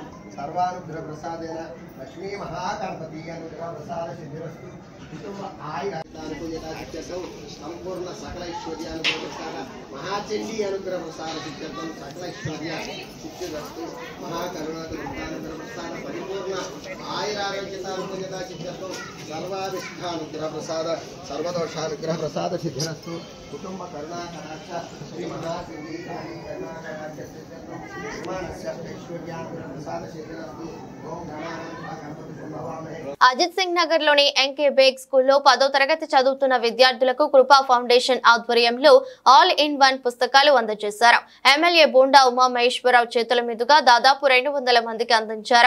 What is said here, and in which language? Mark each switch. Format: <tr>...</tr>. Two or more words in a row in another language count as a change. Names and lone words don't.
<sa>सर्वानुग्रह प्रसादेन लक्ष्मी महागणपति अनुग्रह प्रसाद सिद्धिरस्तु कुटुंब आयुर्दानुकूल्यताचित्यसौ संपूर्ण सकल ऐश्वर्यानुग्रह प्रसाद महाचंडी अनुग्रह प्रसाद सिद्ध्यर्थम सकल ऐश्वर्य सिद्धिरस्तु महाकरुणानुग्रह प्रसाद परिपूर्ण आयुरारोग्यतानुकूल्यताचित्यसौ सर्वाभिष्टानुग्रह प्रसाद सर्वदोषानुग्रह प्रसाद सिद्धिरस्तु कुटुंब करुणा कटाक्ष श्री महाचंडी करुणा कटाक्ष</sa> <te>అజిత్ సింగ్ నగర్ లోని ఎన్కే బేగ్ స్కూల్లో 10వ తరగతి చదువుతున్న విద్యార్థులకు కృపా ఫౌండేషన్ ఆధ్వర్యంలో</te> <en>all in one</en> <te>పుస్తకాలు అందజేశారు. ఎమ్మెల్యే బోండా ఉమా మహేశ్వరరావు చేతుల మీదుగా దాదాపు 200 మందికి అందించారు.</te>